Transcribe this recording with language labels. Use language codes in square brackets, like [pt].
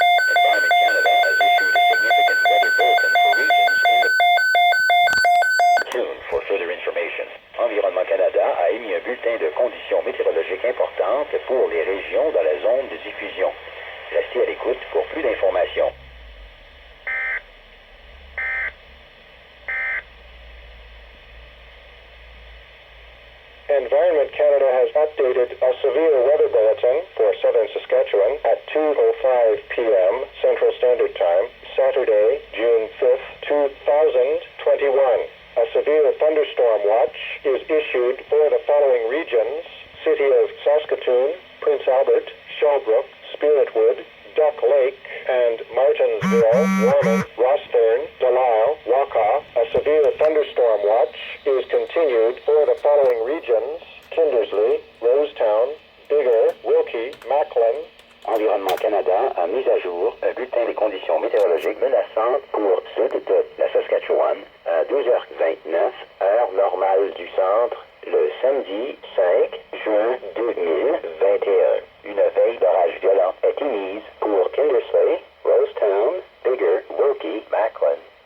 [en] Environment Canada has issued a significant weather bulletin for regions in the Tune for further information. [fr] Environnement Canada a émis un bulletin de conditions météorologiques importantes pour les régions dans la zone de diffusion. Restez à l'écoute pour plus d'informations. [en] Environment Canada has updated a severe weather bulletin for southern Saskatchewan at 2:05 p.m. Central Standard Time, Saturday, June 5th, 2021. A severe thunderstorm watch is issued for the following regions: City of Saskatoon, Prince Albert, Shelbrook, Spiritwood, Duck Lake, and Martinsville, Warman, Rossthern, Delisle, Wakaw. A severe thunderstorm watch is continued for the following regions: Kindersley, Rosetown, Bigger, Wilkie, Macklin. [fr] Environnement Canada a mis à jour un bulletin des conditions météorologiques menaçantes pour sud de la Saskatchewan à 12h29, heure normale du centre, le samedi 5 juin 2021. Une veille d'orage violent est émise pour Kindersley, Rosetown, Bigger, Wilkie, Macklin.